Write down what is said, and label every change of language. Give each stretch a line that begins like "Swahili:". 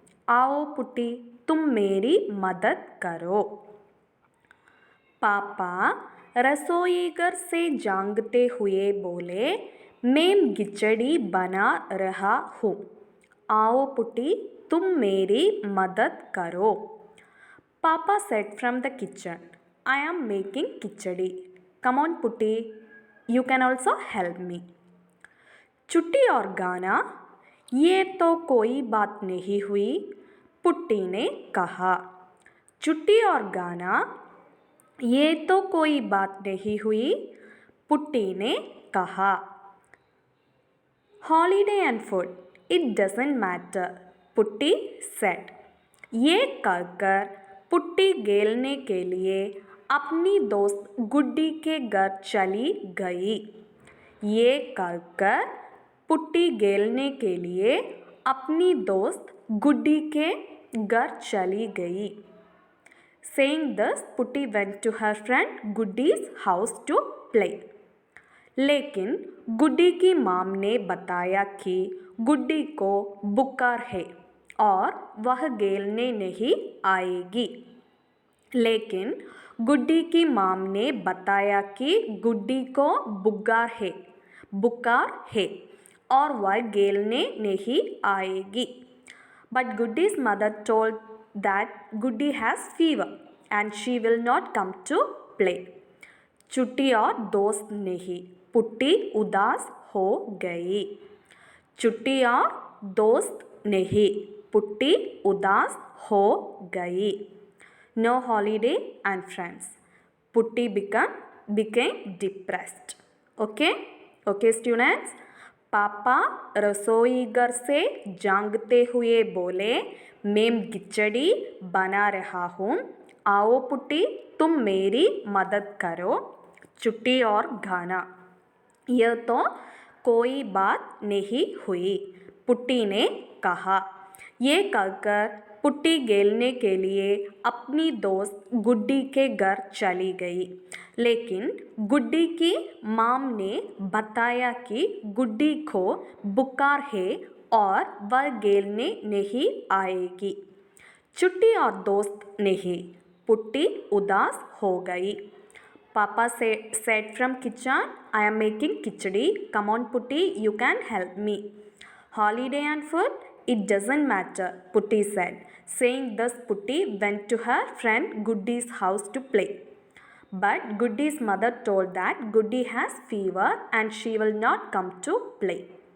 Hindi: आओ पुट्टी, तुम मेरी मदद करो. पापा रसोई घर से जागते हुए बोले, मैं खिचड़ी बना रहा हूँ. आओ पुट्टी, तुम मेरी मदद करो.
English: पापा said from the kitchen, I am making khichdi. Come on Putti, you can also help me.
Hindi: छुट्टी और गाना, ये तो कोई बात नहीं हुई, पुट्टी ने कहा. छुट्टी और गाना, ये तो कोई बात नहीं हुई, पुट्टी ने कहा.
English: Holiday and food, it doesn't matter, Putti said.
Hindi: ये कहकर पुट्टी खेलने के लिए अपनी दोस्त गुड्डी के घर चली गई. ये कहकर पुट्टी खेलने के लिए अपनी दोस्त गुड्डी के घर चली गई.
English: Saying this, Putti went to her friend Guddi's house to play.
Hindi: लेकिन गुड्डी की माम ने बताया कि गुड्डी को बुखार है और वह खेलने नहीं आएगी. लेकिन गुड्डी की माम ने बताया कि गुड्डी को बुखार है और वह खेलने नहीं आएगी.
English: But Goodie's mother told that Goodie has fever and she will not come to play.
Hindi: छुट्टी और दोस्त नहीं, पुट्टी उदास हो गई. छुट्टी और दोस्त नहीं, पुट्टी उदास हो गई.
English: No holiday and friends. Putti became depressed. Okay students.
Hindi: पापा रसोई घर से जागते हुए बोले, मैं खिचड़ी बना रहा हूँ. आओ पुट्टी, तुम मेरी मदद करो. छुट्टी और गाना, यह तो कोई बात नहीं हुई, पुट्टी ने कहा. ये कहकर पुट्टी खेलने के लिए अपनी दोस्त गुड्डी के घर चली गई. लेकिन गुड्डी की माम ने बताया कि गुड्डी को बुखार है और वह खेलने नहीं आएगी. छुट्टी और दोस्त नहीं, पुट्टी उदास हो गई.
English: पापा said from kitchen, I am making khichdi. Come on Putti, you can help me. Holiday and food, it doesn't matter, Putti said. Saying this, Putti went to her friend Goodie's house to play. But Goody's mother told that Goody has fever and she will not come to play.